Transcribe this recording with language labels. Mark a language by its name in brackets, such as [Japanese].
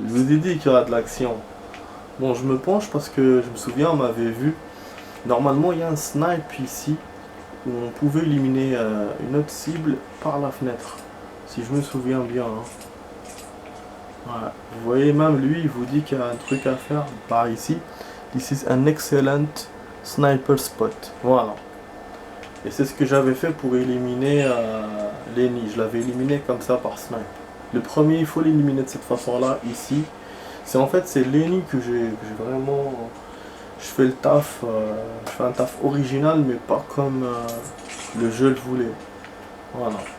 [French] Je vous ai dit qu'il y aura de l'action. Bon, je me penche parce que je me souviens, on m'avait vu. Normalement, il y a un snipe ici où on pouvait éliminer une autre cible par la fenêtre. Si je me souviens bien. Hein. Voilà. Vous voyez, même lui, il vous dit qu'il y a un truc à faire par ici. [English] This is an excellent sniper spot. [French] Voilà. Et c'est ce que j'avais fait pour éliminer Lenny. Je l'avais éliminé comme ça par snipe. Le premier, il faut l'éliminer de cette façon-là, ici. C'est en fait, c'est l'ennemi que j'ai vraiment... Je fais le taf, je fais un taf original, mais pas comme le jeu le voulait. Voilà.